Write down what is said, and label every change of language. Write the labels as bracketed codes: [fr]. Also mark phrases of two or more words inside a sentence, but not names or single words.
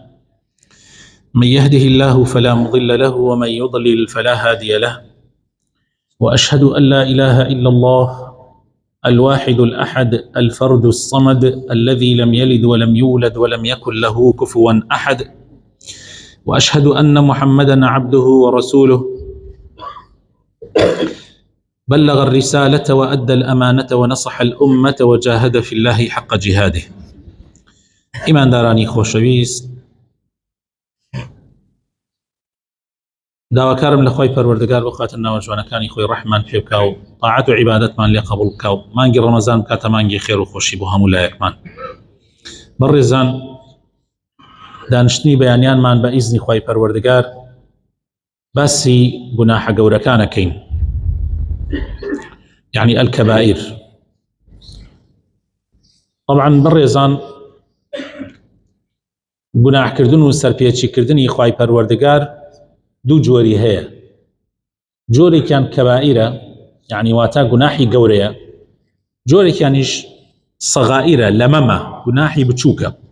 [ar] من يهده الله فلا مضل له ومن يضلل فلا هادي له، وأشهد أن لا إله إلا الله الواحد الأحد الفرد الصمد الذي لم يلد ولم يولد ولم يكن له كفوا أحد، وأشهد أن محمدًا عبده ورسوله بلغ الرسالة وأدى الأمانة ونصح الأمة وجاهد في الله حق جهاده. [ckb] إيمان داراني خوشويست، داواکارم لخوای پەروەردگار بۆ خاتر ناوەجوانەکانی خۆی ڕەحمان پێ بکا و طاعەت و عیبادەتمان لێ قبوڵ بکا و مانگی ڕەمەزان بکاتە مانگی خێر و خۆشی بۆ هەموو لایەکمان. بەڕێزان، دانیشتنی بەیانیانمان بە ئیزنی خوای پەروەردگار باسی گوناحە گەورەکانەکەین، [ar] يعني الكبائر. [ckb] طبعا بەڕێزان، گوناحکردن و سەرپێچیکردنی خوای پەروەردگار دوو جۆری هەیە. جۆرێکیان کەبائیرە، يعني واتە گوناحی گەورەیە، جۆرێکیانیش سەغائیرە، لەمەمە، گوناحی بچووکە.